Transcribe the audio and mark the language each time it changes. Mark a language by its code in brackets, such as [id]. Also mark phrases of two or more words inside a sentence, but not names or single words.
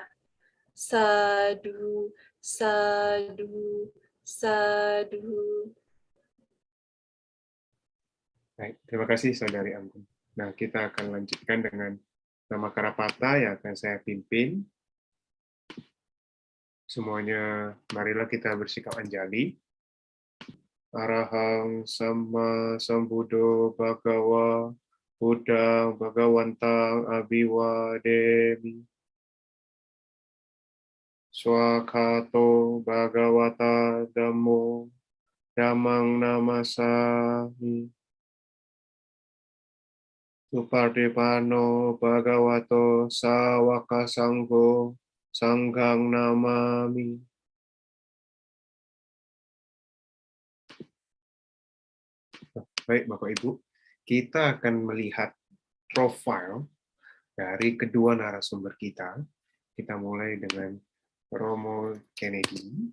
[pi] Sadu, sadu, sadu. [id] Baik, terima kasih Saudari Anggun. Nah, kita akan lanjutkan dengan nama Karapata yang akan saya pimpin. Semuanya, marilah kita bersikap anjali. [pi] Arahang Sama Sambuddho Bhagawa Buddhang Bhagawantang Abhiwademi. Swakato Bhagawata Dhammo Dhammang Namasami. Supartipano Bhagavato Sawaka Sangho Sanghang Namami. [id] Baik Bapak Ibu, kita akan melihat profil dari kedua narasumber kita. Kita mulai dengan Romo Kennedy.